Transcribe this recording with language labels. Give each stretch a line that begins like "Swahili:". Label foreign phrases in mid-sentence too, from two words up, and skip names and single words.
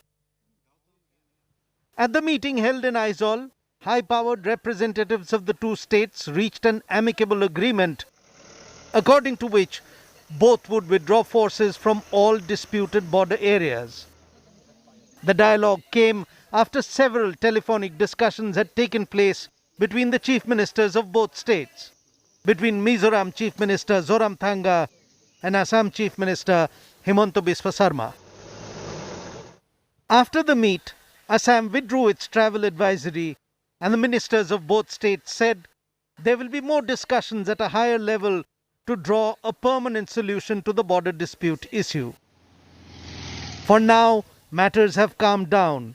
English: At the meeting held in Aizawl, high-powered representatives of the two states reached an amicable agreement, according to which both would withdraw forces from all disputed border areas. The dialogue came after several telephonic discussions had taken place between the chief ministers of both states, between Mizoram Chief Minister Zoramthanga and Assam Chief Minister Himanta Biswa Sarma. After the meet, Assam withdrew its travel advisory, and the ministers of both states said there will be more discussions at a higher level to draw a permanent solution to the border dispute issue. For now, matters have calmed down.